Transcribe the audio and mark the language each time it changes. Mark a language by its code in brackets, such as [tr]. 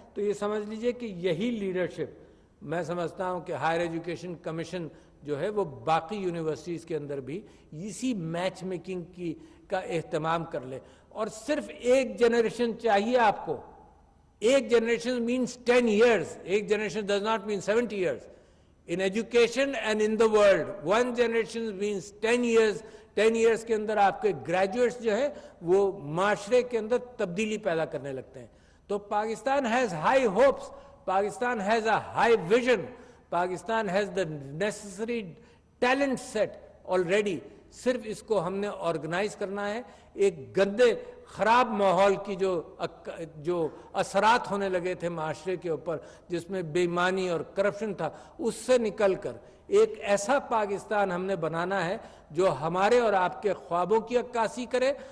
[ur] تو یہ سمجھ لیجئے کہ یہی لیڈرشپ میں سمجھتا ہوں کہ ہائر ایجوکیشن کمیشن جو ہے وہ باقی یونیورسٹیز کے اندر بھی اسی میچ میکنگ کا اہتمام کر لے. اور صرف ایک جنریشن چاہیے آپ کو. ایک جنریشن [en] means 10 years. ایک generation does not mean 70 years. In education and in the world, one generation means 10 years. [ur] 10 years کے اندر آپ کے گریجویٹس جو ہیں وہ معاشرے کے اندر تبدیلی پیدا کرنے لگتے ہیں. [en] تو Pakistan has high hopes. Pakistan has a high vision. Pakistan has the necessary talent set already. [ur] صرف اس کو ہم نے آرگنائز کرنا ہے. ایک گندے خراب ماحول کی جو اثرات ہونے لگے تھے معاشرے کے اوپر، جس میں بے ایمانی اور کرپشن تھا، اس سے نکل کر ایک ایسا پاکستان ہم نے بنانا ہے جو ہمارے اور آپ کے خوابوں کی عکاسی کرے.